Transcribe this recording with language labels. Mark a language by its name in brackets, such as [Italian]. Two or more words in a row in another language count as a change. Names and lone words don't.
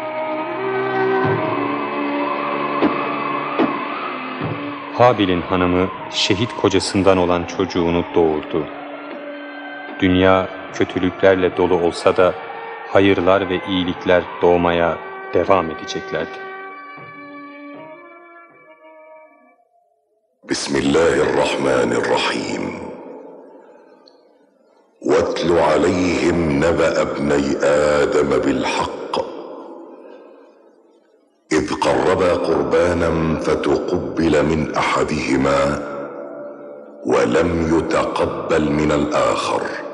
[Turkish] Habil'in hanımı şehit kocasından olan çocuğunu doğurdu. Dünya kötülüklerle dolu olsa da hayırlar ve iyilikler doğmaya devam edeceklerdi. Bismillahirrahmanirrahim. [Arabic] وَاتْلُ عَلَيْهِمْ نَبَأَ ابْنَيْ آدَمَ بِالْحَقِّ إِذْ قَرَّبَا قُرْبَانًا فَتُقُبِّلَ مِنْ أَحَدِهِمَا وَلَمْ يُتَقَبَّلْ مِنَ الْآخَرِ